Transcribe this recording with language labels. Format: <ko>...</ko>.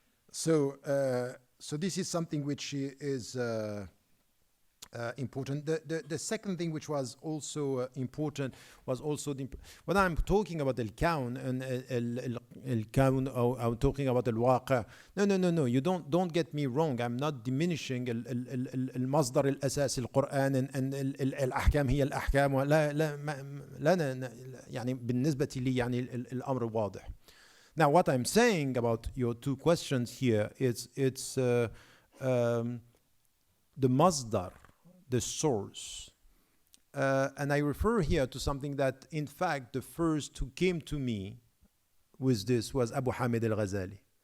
<en>So this is something which is important. The second thing which was also important was also when I'm talking about al-kawn and al-kawn, or I'm talking about al-waqa. No. You don't get me wrong. I'm not diminishing</en> <ar>المصدر الأساسي القرآن and الأحكام هي الأحكام. لا يعني بالنسبة لي يعني الأمر واضح.</ar> <en>Now what I'm saying about your two questions here is it's the masdar, the source, and I refer here to something that, in fact, the first who came to me with this was Abu Hamid al-Ghazali.</en>